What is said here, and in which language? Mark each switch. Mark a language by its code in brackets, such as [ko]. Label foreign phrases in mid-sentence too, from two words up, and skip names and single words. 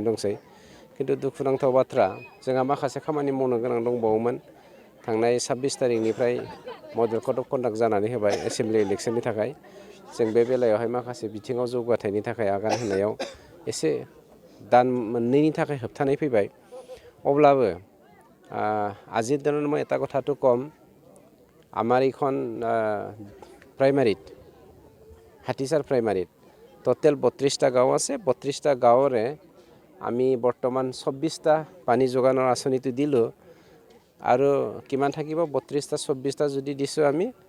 [brx] दंसै खिन्थु दुखुनांथाव बाथ्रा जोंहा माखासे खामानि मावनो गोनां दंबावोमोन थांनाय 26 तारिखनिफ्राय [en] model code of conduct [brx] जानानै होबाय [en] assembly election [brx] थाखाय जों बे बेलायावहाय माखासे बिथिङाव जौगाथायनि थाखाय आगान होनायाव एसे दान मोननैनि थाखाय होबथानाय फैबाय [as] অবলাবো আজিৰ দিনত মই এটা কথাটো কম আমাৰ এইখন প্ৰাইমাৰীত হাতীচাৰ প্ৰাইমাৰীত টোটেল 32টা গাঁও আছে 32টা গাঁৱৰে আমি বৰ্তমান 24টা পানী যোগানৰ আঁচনিটো দিলোঁ আৰু কিমান থাকিব 32টা 24টা যদি দিছোঁ আমি